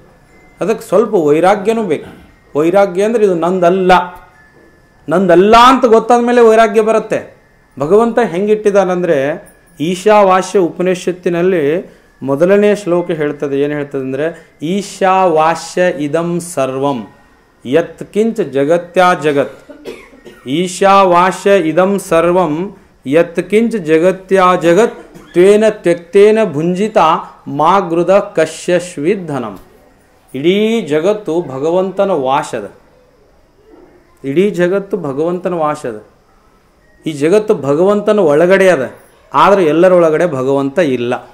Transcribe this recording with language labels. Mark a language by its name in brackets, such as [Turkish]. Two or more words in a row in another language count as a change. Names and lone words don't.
[Kannada] ಅದಕ್ಕೆ ಸ್ವಲ್ಪ ವೈರಾಗ್ಯನೂ ಬೇಕು. ವೈರಾಗ್ಯ ಅಂದರೆ ಇದು ನಂದಲ್ಲ ಅಂತ ಗೊತ್ತಾದ ಮೇಲೆ ವೈರಾಗ್ಯ ಬರುತ್ತೆ. ಭಗವಂತ ಹೆಂಗಿಟ್ಟಿದ್ದಾನಂದರೆ ಈಶಾವಾಸ್ಯ ಉಪನಿಷತ್ತಿನಲ್ಲಿ ಮೊದಲನೇ ಶ್ಲೋಕ ಹೇಳ್ತದೆ. ಏನು ಹೇಳ್ತದೆ ಅಂದರೆ, [Sanskrit] ಈಶಾವಾಸ್ಯ ಇದಂ ಸರ್ವಂ ಯತ್ ಕಿಂಚ ಜಗತ್ಯಾ ಜಗತ್. ಈಶಾವಾಸ್ಯ ಇದಂ ಸರ್ವಂ ಯತ್ ಕಿಂಚ ಜಗತ್ಯಾ ಜಗತ್ ತ್ವೇನ ತ್ಯಕ್ತೇನ ಭುಂಜಿತ ಮಾ ಗೃದ ಕಶ್ಯಶ್ವಿಧನಂ. [Kannada] ಇಡೀ ಜಗತ್ತು ಭಗವಂತನ ವಾಸದ. ಇಡೀ ಜಗತ್ತು ಭಗವಂತನ ವಾಸದ. ಈ ಜಗತ್ತು ಭಗವಂತನ ಒಳಗಡೆ ಅದ, ಆದರೆ ಎಲ್ಲರೊಳಗಡೆ ಭಗವಂತ ಇಲ್ಲ.